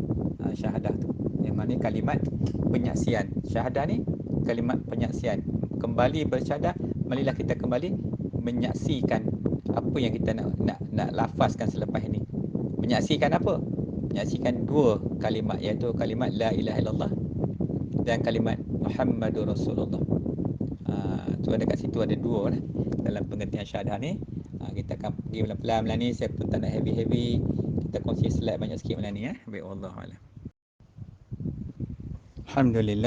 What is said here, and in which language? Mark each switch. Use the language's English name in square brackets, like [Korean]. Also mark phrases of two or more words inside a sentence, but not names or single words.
[Malay] Syahadah tu yang mana kalimat penyaksian. Syahadah ni kalimat penyaksian. Kembali bersyahadah, marilah kita kembali menyaksikan apa yang kita nak lafazkan selepas ini. Menyaksikan apa? Menyaksikan dua kalimat, iaitu kalimat [Arabic] لا إله إلا الله [Malay] dan kalimat [Arabic] محمد رسول الله. [Malay] So dekat situ ada dua lah dalam pengertian syahadah ni. Kita akan pergi pelan-pelan ni. Saya pun tak nak heavy-heavy. Kita kongsi slide banyak sikit malam ni. Baik, wallahualam. Alhamdulillah.